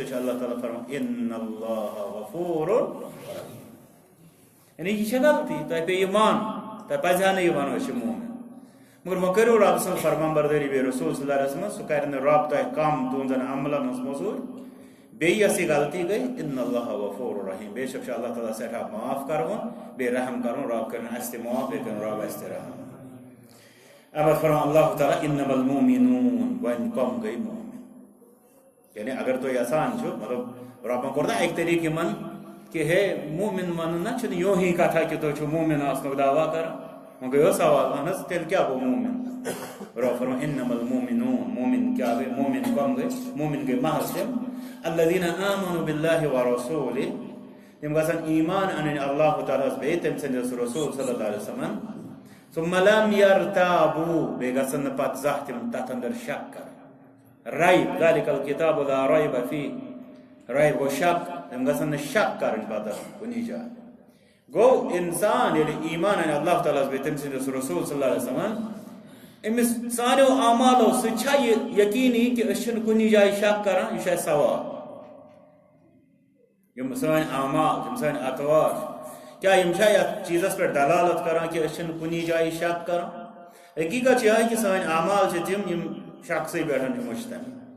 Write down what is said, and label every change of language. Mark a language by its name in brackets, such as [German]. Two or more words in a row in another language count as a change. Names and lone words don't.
[Kashmiri] چھُ اللہ تعالیٰ فرمان [Arabic] اِنَ اللّٰهَ غفوٗرٌ [Kashmiri] یعنی یہِ چھےٚ غلطی تۄہہِ پیٚیہِ یہِ مانُن تۄہہِ پزِ ہا نہٕ یہِ ونُن أسۍ چھِ مومن مگر وۄنۍ کٔرِو رۄب سٕنٛز فرمان بردٲری بیٚیہِ رسوٗل [Arabic] صلی اللہ علیہ وسلم [Kashmiri] سُہ کرِ نہٕ رۄب تۄہہِ کم تُہنٛزن عملن ہٕنٛز موٚزوٗرۍ بیٚیہِ یۄس یہِ غلطی گٔے [Arabic] اِنَ اللّٰهَ غفوٗرٌ رحیٖم [Kashmiri] بے شک چھُ اللہ تعالیٰ سٮ۪ٹھاہ معاف کرون بیٚیہِ رحم کرُن رۄب کٔرِنۍ اَسہِ تہِ معاف بیٚیہِ کٔرِنۍ رۄب اَسہِ تہِ رحم اب فرمان اللہ تعالیٰ [Arabic] اِنَّمَا الْمُؤْمِنُونَ [Kashmiri] وۄنۍ کم گٔے مومن یعنی اگر تُہۍ یژھان چھِو مطلب رۄبن کوٚر نا اَکہِ طریٖقہٕ یِمن کہ ہے مومن ونُن نا چھُنہٕ یوٚہے کتھا کہ تُہۍ چھِو مومن آسنُک دعوا کران وۄنۍ گٔیو سوال اہن حظ تیٚلہِ کیٛاہ گوٚو مومن رۄب فرمان [Arabic] اِنَّمَا الْمُؤْمِنُونَ [Kashmiri] مومن کیٛاہ گٔے مومن کم گٔے مومن گٔے محض تِم [Arabic] الذین آمنوا باللہ ورسولہ [Kashmiri] تم گژھن ایمان انٕنۍ اللہ تعالیٰ ہس بیٚیہِ تٔمۍ سٕنٛدِس رسول [Arabic] صلی اللہ علیہ وسلم ثم لم يرتابوا [Kashmiri] بیٚیہِ گژھن نہٕ پتہٕ زانٛہہ تِم تتھ اندر شک کرٕنۍ ریب [Arabic] ذلک الکتاب لا ریب فیہ [Kashmiri] ریب گوٚو شک تِم گژھن نہٕ شک کرٕنۍ پتہٕ کُنی جایہِ گوٚو انسان ییٚلہِ ایمان انہِ اللہ تعالیٰ ہس بیٚیہِ تٔمۍ سٕنٛدِس رسول [Arabic] صلی اللہ علیہ وسلم [Kashmiri] امس سانیو اعمالو سۭتۍ چھا یہِ یقینی کہ أسۍ چھِنہٕ کُنی جایہِ شک کران یہِ چھُ اَسہِ سوال یم سٲنۍ اعمال یم سٲنۍ اطوار کیا یم چھا یتھ چیزس پٮ۪ٹھ دلالت کران کہ أسۍ چھِنہٕ کُنی جایہِ شک کران حقیقت چھِ یِہے کہ سٲنۍ اعمال چھِ تِم یم شخصٕے پٮ۪ٹھ چھِ مشتمل